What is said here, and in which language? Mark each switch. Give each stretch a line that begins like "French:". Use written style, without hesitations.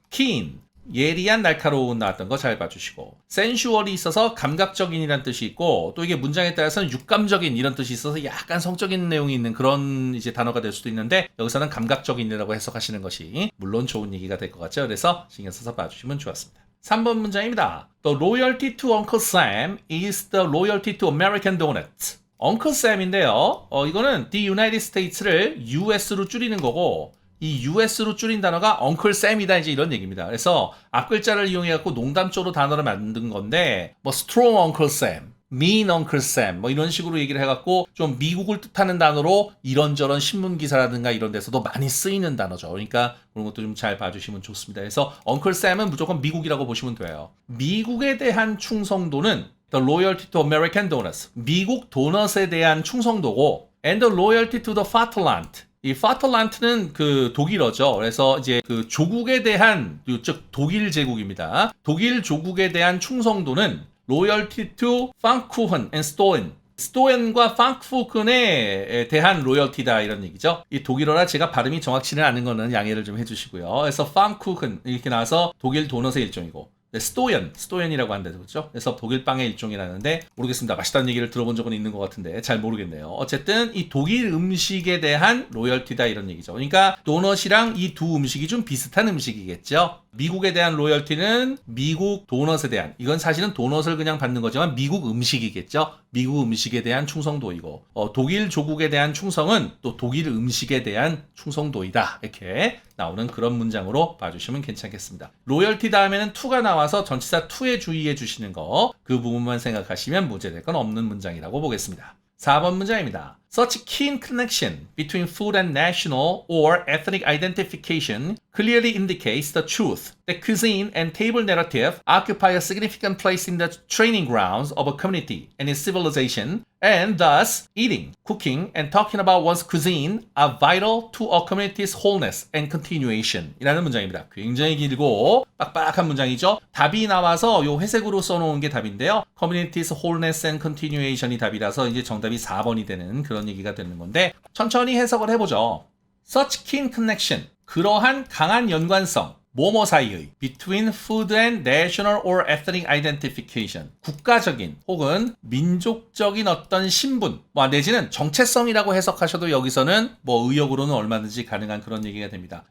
Korean: keen, 예리한, 날카로운 나왔던 거 잘 봐주시고, sensual이 있어서 감각적인이란 뜻이 있고, 또 이게 문장에 따라서는 육감적인 이런 뜻이 있어서 약간 성적인 내용이 있는 그런 이제 단어가 될 수도 있는데, 여기서는 감각적인이라고 해석하시는 것이 물론 좋은 얘기가 될 것 같죠. 그래서 신경 써서 봐주시면 좋았습니다. 3번 문장입니다.
English: The loyalty to Uncle Sam is the loyalty to American Donuts.
Korean: Uncle Sam인데요. 이거는 the United States를 US로 줄이는 거고, 이 US로 줄인 단어가 Uncle Sam이다 이제 이런 얘기입니다. 그래서 앞글자를 이용해갖고 농담조로 단어를 만든 건데, 뭐
English: strong Uncle Sam, mean Uncle Sam
Korean: 뭐 이런 식으로 얘기를 해갖고 좀 미국을 뜻하는 단어로 이런저런 신문 기사라든가 이런 데서도 많이 쓰이는 단어죠. 그러니까 그런 것도 좀 잘 봐주시면 좋습니다. 그래서 Uncle Sam은 무조건 미국이라고 보시면 돼요. 미국에 대한 충성도는
English: the loyalty to American donuts,
Korean: 미국 도넛에 대한 충성도고,
English: and the loyalty to the Vaterland,
Korean: 이 Vaterland는 그 독일어죠. 그래서 이제 그 조국에 대한, 즉 독일 제국입니다. 독일 조국에 대한 충성도는
English: loyalty to Pfannkuchen and Steuern,
Korean: 스토엔과 팡크푸켄에 대한 로열티다 이런 얘기죠. 이 독일어라 제가 발음이 정확치는 않은 거는 양해를 좀 해주시고요. 그래서 팡크푸켄 이렇게 나와서 독일 도넛의 일종이고, 네, 스토연이라고 한다죠, 그렇죠? 그래서 독일 빵의 일종이라는데 모르겠습니다. 맛있다는 얘기를 들어본 적은 있는 것 같은데 잘 모르겠네요. 어쨌든 이 독일 음식에 대한 로열티다 이런 얘기죠. 그러니까 도넛이랑 이 두 음식이 좀 비슷한 음식이겠죠. 미국에 대한 로열티는 미국 도넛에 대한, 이건 사실은 도넛을 그냥 받는 거지만 미국 음식이겠죠. 미국 음식에 대한 충성도이고, 독일 조국에 대한 충성은 또 독일 음식에 대한 충성도이다 이렇게 나오는 그런 문장으로 봐주시면 괜찮겠습니다. 로열티 다음에는 to가 나와서 전치사 to에 주의해 주시는 거, 그 부분만 생각하시면 문제될 건 없는 문장이라고 보겠습니다. 4번 문장입니다.
English: Such keen connection between food and national or ethnic identification clearly indicates the truth that cuisine and table narrative occupy a significant place in the training grounds of a community and its civilization, and thus eating, cooking, and talking about one's cuisine are vital to a community's wholeness and continuation
Korean: 이라는 문장입니다. 굉장히 길고 빡빡한 문장이죠. 답이 나와서 요 회색으로 써놓은 게 답인데요.
English: Community's wholeness and continuation
Korean: 이 답이라서 이제 정답이 4번이 되는 그런 얘기가 되는 건데, 천천히 해석을 해보죠.
English: Such keen connection,
Korean: 그러한 강한 연관성, 뭐뭐 사이의
English: between food and national or ethnic identification,
Korean: 국가적인 혹은 민족적인 어떤 신분, 내지는 정체성이라고 해석하셔도 여기서는 의역으로는 얼마든지 가능한 그런 얘기가 됩니다.